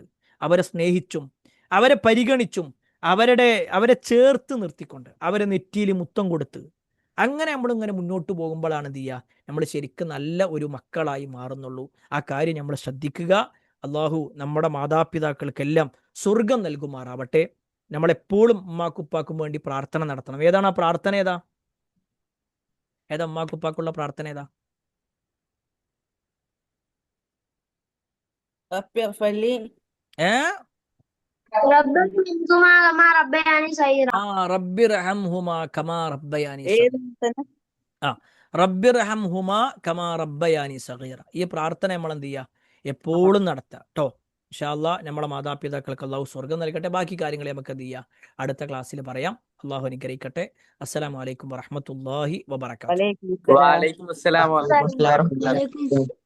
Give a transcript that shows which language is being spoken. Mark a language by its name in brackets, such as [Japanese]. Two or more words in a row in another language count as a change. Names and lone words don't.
[Malayalam] അവരെ സ്നേഹിച്ചും അവരെ പരിഗണിച്ചും അവരെ ചേർത്ത് നിർത്തിക്കൊണ്ട് അവരെ നെറ്റിയിൽ മുത്തം കൊടുത്ത് അങ്ങനെ നമ്മളിങ്ങനെ മുന്നോട്ട് പോകുമ്പോഴാണ് എന്ത് ചെയ്യുക, നമ്മൾ ശരിക്കും നല്ല ഒരു മക്കളായി മാറുന്നുള്ളൂ. ആ കാര്യം നമ്മൾ ശ്രദ്ധിക്കുക. അള്ളാഹു നമ്മുടെ മാതാപിതാക്കൾക്കെല്ലാം സ്വർഗം നൽകുമാറാവട്ടെ. നമ്മളെപ്പോഴും ഉമ്മാക്കുപ്പാക്കും വേണ്ടി പ്രാർത്ഥന നടത്തണം. ഏതാണ് ആ പ്രാർത്ഥന? ഏതാ ഉമ്മാക്കുപ്പാക്കുള്ള പ്രാർത്ഥന ഏതാ? [Arabic] ربي اغفر لي ഏ ربياني صغيرا. رب ارحمهما كما ربياني ايه صغيرا. رب ارحمهما كما ربياني صغيرا. [Malayalam] ഈ പ്രാർത്ഥന നമ്മൾ എന്ത് ചെയ്യുക? എപ്പോഴും നടത്തുക കേട്ടോ. [Arabic] إن شاء الله [Malayalam] നമ്മളെ മാതാപിതാക്കൾക്ക് അള്ളാഹു സ്വർഗം നൽകട്ടെ. ബാക്കി കാര്യങ്ങൾ നമുക്ക് എന്ത് ചെയ്യുക? അടുത്ത ക്ലാസ്സിൽ പറയാം. അള്ളാഹു അനുഗ്രഹിക്കട്ടെ. [Arabic] السلام عليكم ورحمة الله وبركاته. وعليكم السلام وعليكم السلام وعليكم السلام. വലൈക്കും